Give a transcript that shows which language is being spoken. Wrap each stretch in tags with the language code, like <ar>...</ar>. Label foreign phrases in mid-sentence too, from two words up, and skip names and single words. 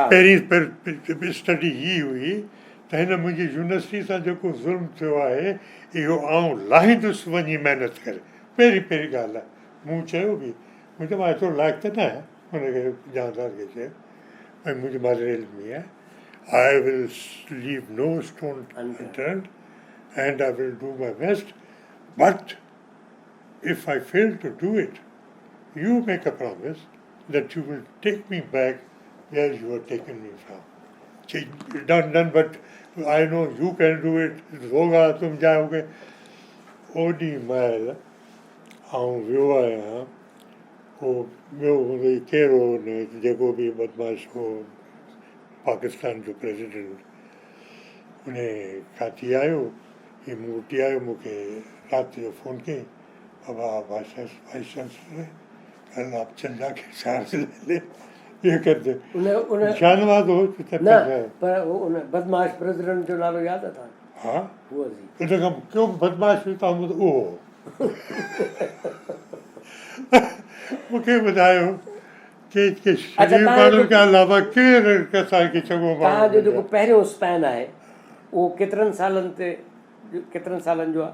<sd>पहिरीं स्टडी हीअ हुई त हिन मुंहिंजी यूनिवर्सिटी सां जेको ज़ुल्म थियो आहे, इहो आउं लाहींदुसि वञी महिनत करे। पहिरीं ॻाल्हि आहे, मूं चयो बि, मुंहिंजो मां एतिरो लाइक़ु त न आहे, हुनखे जानदार खे चयो, भई मुंहिंजी मादर इल्मी आहे,</sd> <en>I will leave no stone unturned and I will do my best, but if I fail to do it, you make a promise that you will take me back where you have taken me from. Done, but I know you can do it,</en> <ur>ہوگا تم جاؤگے.</ur> <sd>ओॾी महिल आउं वियो आहियां, उहो ॿियो हूंदो कहिड़ो जेको बि बदमाश हो पाकिस्तान जो प्रेसिडेंट, उन खां थी आयो, ही मूं वटि आयो, मूंखे राति जो फ़ोन कयईं, बाबा</sd> <en>vice chancellor</en> <ur>کل آپ چندا کے چارج لے لے، یہ کرتے</ur> <sd>शानवाद हो। न, पर उन बदमाश प्रेसिडेंट जो नालो यादि आहे तव्हांखे? हा, उन खां कयो बदमाश हुयो तव्हां उहो मूंखे ॿुधायो के शरीफ़ माण्हुनि खां अलावा केरु असांखे चङो माण्हू? तव्हांजो जेको पहिरियों स्पैन आहे उहो केतिरनि सालनि जो आहे?</sd>